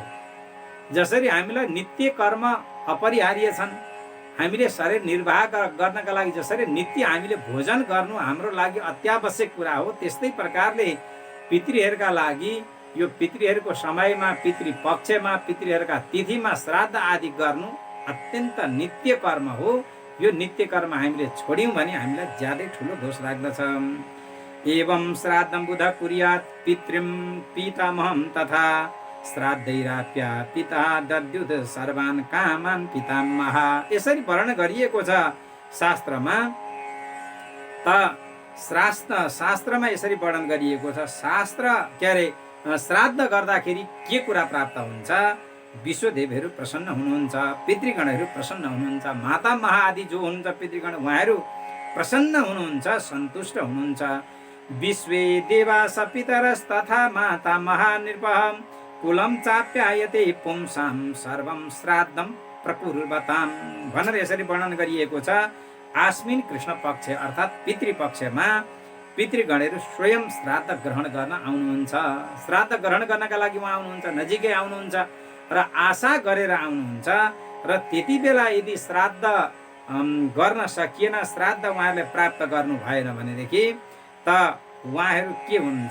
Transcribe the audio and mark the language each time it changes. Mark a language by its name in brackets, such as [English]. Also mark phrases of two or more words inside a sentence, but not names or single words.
[Nepali] जसरी हामीलाई नित्य कर्म अपरिहार्य छन्, हामीले शरीर निर्वाह गर्नका लागि जसरी नित्य हामीले भोजन गर्नु हाम्रो लागि अत्यावश्यक कुरा हो, त्यस्तै प्रकारले पितृहरूका लागि यो पितृहरूको समयमा, पितृपक्षमा, पितृहरूका तिथिमा श्राद्ध आदि गर्नु अत्यन्त नित्य कर्म हो। यो नित्य कर्म हामीले छोड्यौँ भने हामीलाई ज्यादै ठुलो दोष लाग्दछ। [Sanskrit] एवं श्राद्धं बुध कुर्यात् पितृं पितामहं तथा श्राद्धैराप्य पिता दद्युत सर्वान् कामान् पितामह। [Nepali] यसरी वर्णन गरिएको छ शास्त्रमा। शास्त्रमा यसरी वर्णन गरिएको छ। श्राद्ध गर्दाखेरि के कुरा प्राप्त हुन्छ? विश्वदेवहरू प्रसन्न हुनुहुन्छ, पितृगणहरू प्रसन्न हुनुहुन्छ, माता महा आदि जो हुनुहुन्छ पितृगण उहाँहरू प्रसन्न हुनुहुन्छ, सन्तुष्ट हुनुहुन्छ। [Sanskrit] विश्वे देवास पितरस्तथा माता महानृपः कुलं चाप्यायते पुंसां सर्वं श्राद्धं प्रकुर्वताम् [Nepali] भनेर यसरी वर्णन गरिएको छ। आश्विन कृष्ण पक्ष अर्थात् पितृपक्षमा पितृगणहरू स्वयं श्राद्ध ग्रहण गर्न आउनुहुन्छ। श्राद्ध ग्रहण गर्नका लागि उहाँ आउनुहुन्छ, नजिकै आउनुहुन्छ र आशा गरेर आउनुहुन्छ। र त्यति बेला यदि श्राद्ध गर्न सकिएन, श्राद्ध उहाँहरूले प्राप्त गर्नु भएन भनेदेखि त उहाँहरू के हुनुहुन्छ?